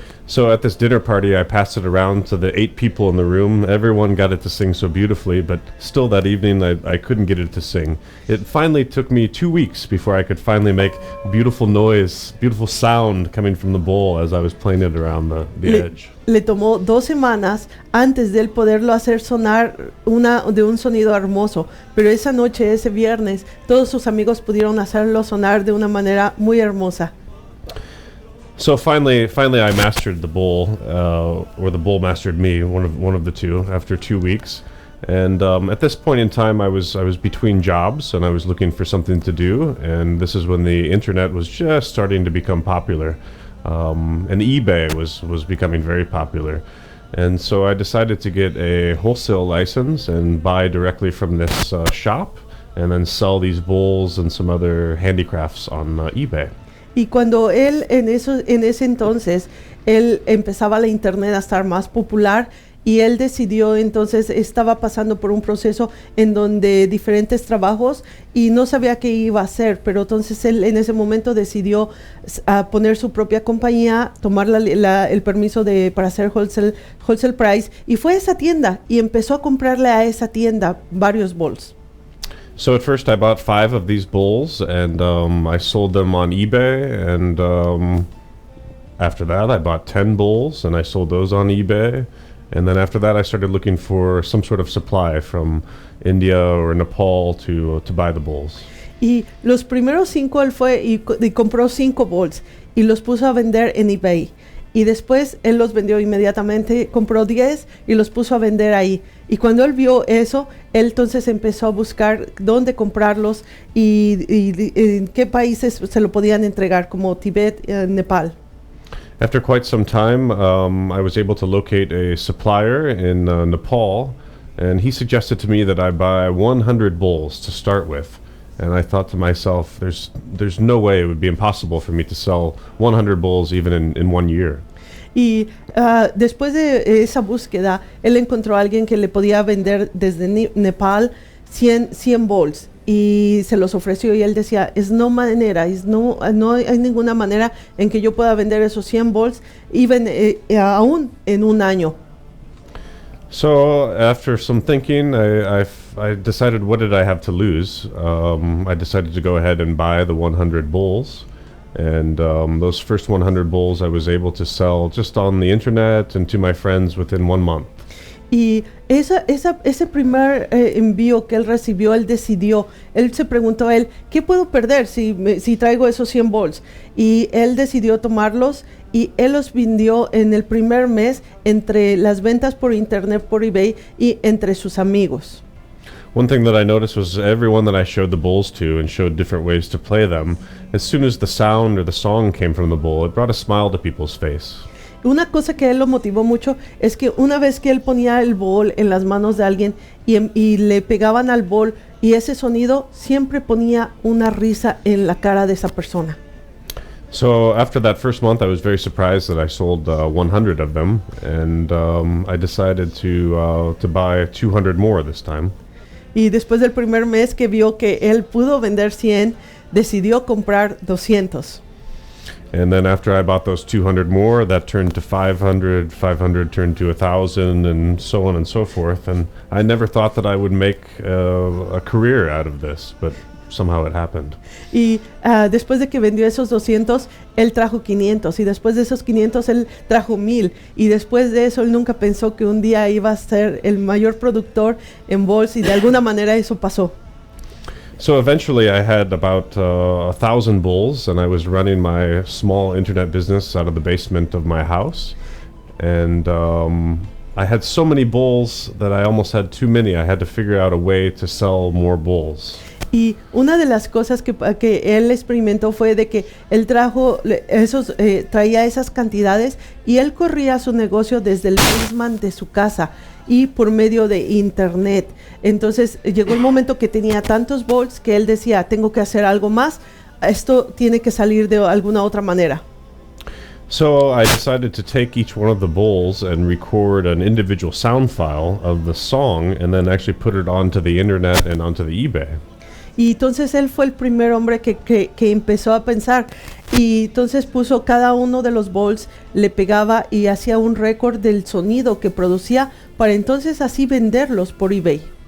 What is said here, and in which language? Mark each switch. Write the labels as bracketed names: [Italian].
[English] So at this dinner party, I passed it around to the 8 people in the room. Everyone got it to sing so beautifully, but still that evening I couldn't get it to sing. It finally took me 2 weeks before I could finally make beautiful noise, beautiful sound coming from the bowl as I was playing it around the edge. [Spanish] Le tomó 2 semanas antes de él poderlo hacer sonar de un sonido hermoso, pero esa noche, ese viernes, todos sus amigos pudieron hacerlo sonar de una manera muy hermosa. [English] So finally, I mastered the bowl, or the bowl mastered me, one of the two, after 2 weeks. And at this point in time, I was between jobs, and I was looking for something to do. And this is when the internet was just starting to become popular, and eBay was becoming very popular. And so I decided to get a wholesale license and buy directly from this shop, and then sell these bowls and some other handicrafts on eBay. [Spanish] Y cuando él en ese entonces, él empezaba la internet a estar más popular y él decidió, entonces estaba pasando por un proceso en donde diferentes trabajos y no sabía qué iba a hacer, pero entonces él en ese momento decidió poner su propia compañía, tomar el permiso para hacer wholesale price, y fue a esa tienda y empezó a comprarle a esa tienda varios bowls. [English] So at first I bought 5 of these bowls, and I sold them on eBay, and after that I bought 10 bowls and I sold those on eBay, and then after that I started looking for some sort of supply from India or Nepal to buy the bowls. [Spanish] Y los primeros 5 él fue y compró 5 bowls y los puso a vender en eBay. Y después él los vendió inmediatamente, compró 10 y los puso a vender ahí. Y cuando él vio eso, él entonces empezó a buscar dónde comprarlos y en qué países se lo podían entregar, como Tibet, Nepal. [English] After quite some time, I was able to locate a supplier in Nepal, and he suggested to me that I buy 100 bowls to start with. And I thought to myself, there's no way it would be impossible for me to sell 100 bowls even in 1 year. [Spanish] Y después de esa búsqueda, él encontró a alguien que le podía vender desde Nepal 100 bowls y se los ofreció, y él decía, no hay ninguna manera en que yo pueda vender esos 100 bowls aún en un año. [English] So after some thinking, I decided, what did I have to lose? I decided to go ahead and buy the 100 bowls. And those first 100 bowls I was able to sell just on the internet and to my friends within 1 month. [Spanish] Y ese primer envío que él recibió, él se preguntó ¿qué puedo perder si traigo esos 100 bowls? Y él decidió tomarlos y él los vendió en el primer mes entre las ventas por internet, por eBay, y entre sus amigos. [English] One thing that I noticed was everyone that I showed the bowls to and showed different ways to play them, as soon as the sound or the song came from the bowl, it brought a smile to people's face. [Spanish] Una cosa que él lo motivó mucho es que una vez que él ponía el bowl en las manos de alguien y le pegaban al bowl y ese sonido siempre ponía una risa en la cara de esa persona. [English] So after that first month, I was very surprised that I sold 100 of them, and I decided to buy 200 more this time. [Spanish] Y después del primer mes que vio que él pudo vender 100, decidió comprar 200. [English] And then after I bought those 200 more, that turned to 500, 500 turned to 1,000, and so on and so forth. And I never thought that I would make a career out of this, but somehow it happened. [Spanish] Y después de que vendió esos 200, él trajo 500, y después de esos 500 él trajo 1,000, y después de eso él nunca pensó que un día iba a ser el mayor productor en bowls, y de alguna manera eso pasó. [English] So eventually I had about 1,000 bowls, and I was running my small internet business out of the basement of my house. And I had so many bowls that I almost had too many. I had to figure out a way to sell more bowls. [Spanish] Y una de las cosas que él experimentó fue de que él traía esas cantidades y él corría su negocio desde el basement de su casa y por medio de internet. Entonces llegó el momento que tenía tantos bowls que él decía, tengo que hacer algo más, esto tiene que salir de alguna otra manera. [English] So I decided to take each one of the bowls and record an individual sound file of the song and then actually put it onto the internet and onto the eBay. [Spanish] Y entonces él fue el primer hombre que empezó a pensar. Y entonces puso cada uno de los bowls, le pegaba y hacía un récord del sonido que producía para entonces así venderlos por eBay.